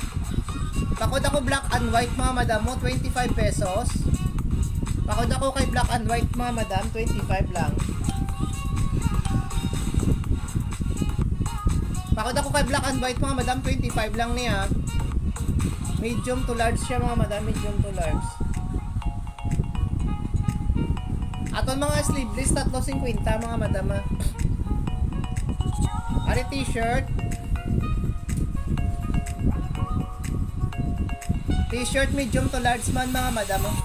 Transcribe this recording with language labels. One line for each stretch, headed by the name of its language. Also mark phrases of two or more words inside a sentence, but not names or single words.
Hiligaynon: Pakod ako
English: black and white
Hiligaynon: mga madam mo, 25 pesos. Pakod ako kay
English: black and white
Hiligaynon: mga madam, 25 lang. Pakod ako kay
English: black and white
Hiligaynon: mga madam, 25 lang niya.
English: Medium to large
Hiligaynon: siya mga madam,
English: medium to large.
Hiligaynon: Aton mga sleeveless 3.50 mga madam ha. Ari t-shirt. T-shirt
English: medium to large
Hiligaynon: man mga madam ha.